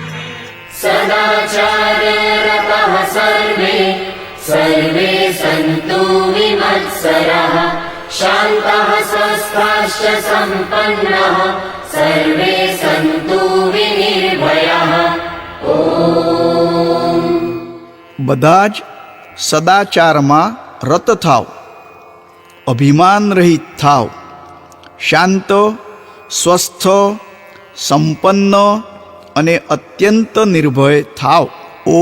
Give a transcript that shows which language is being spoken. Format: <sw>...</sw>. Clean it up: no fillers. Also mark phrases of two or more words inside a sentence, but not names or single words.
<sa>सदाचाररतः सर्वे सर्वे सन्तु विमत्सराः शान्तः स्वस्थाश्च सम्पन्नः सर्वे सन्तु विनिर्भयाः</sa> <gu>બધા જ સદાચારમાં રત થાવ, અભિમાન રહિત થાવ, શાંત, સ્વસ્થ, સંપન્ન અને અત્યંત નિર્ભય થાવ.</gu>